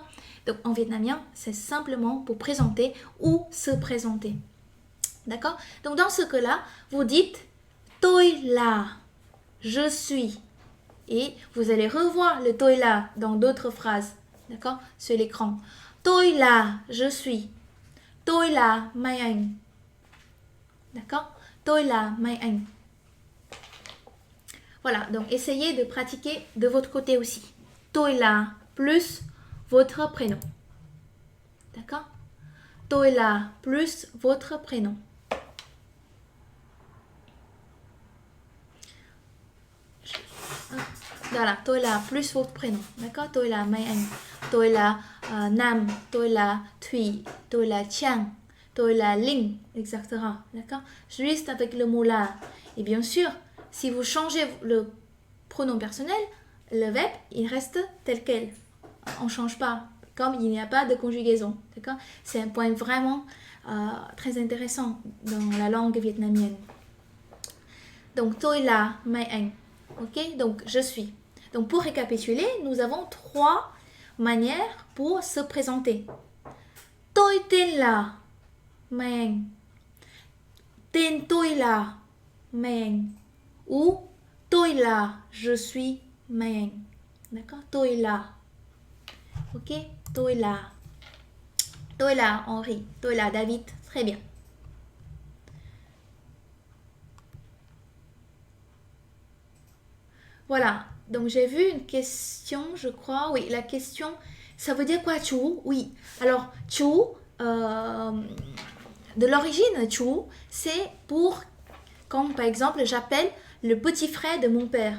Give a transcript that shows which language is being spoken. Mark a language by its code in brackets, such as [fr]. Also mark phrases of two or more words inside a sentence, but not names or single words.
[fr] Donc en vietnamien, c'est simplement pour présenter ou se présenter. D'accord? Donc dans ce cas-là, vous dites [vi] tôi là, [fr] je suis. Et vous allez revoir le [vi] tôi là [fr] dans d'autres phrases, d'accord? Sur l'écran. [vi] Tôi là, [fr] je suis. [vi] Tôi là mấy anh. D'accord? Tôi là mấy anh. [fr] Voilà, donc essayez de pratiquer de votre côté aussi. [vi] Tôi là [fr] plus votre prénom. D'accord? [vi] Tôi là [fr] plus votre prénom. Voilà, [vi] tôi là [fr] plus votre prénom. D'accord? [vi] Tôi là mấy anh. Tôi là Nam. Tôi là Thủy. Tôi là Chang. Tôi là Linh, [fr] etc. D'accord? Juste avec le mot là. Et bien sûr, si vous changez le pronom personnel, le verbe, il reste tel quel. On ne change pas, comme il n'y a pas de conjugaison. D'accord? C'est un point vraiment très intéressant dans la langue vietnamienne. Donc, [vi] tôi là mấy anh. [fr] Ok? Donc, je suis. Donc, pour récapituler, nous avons 3 manières pour se présenter. [vi] Tôi tên là mấy anh. Tên tôi là mấy anh. Ou tôi là [fr] je suis [vi] mấy anh. D'accord? Tôi là. Ok? Tôi là. Tôi là Henri. Tôi là David. [fr] Très bien. Voilà. Donc j'ai vu une question, je crois. Oui, la question, ça veut dire quoi, chú? Oui. Alors, chú, de l'origine, chú, c'est pour, quand par exemple j'appelle le petit frère de mon père.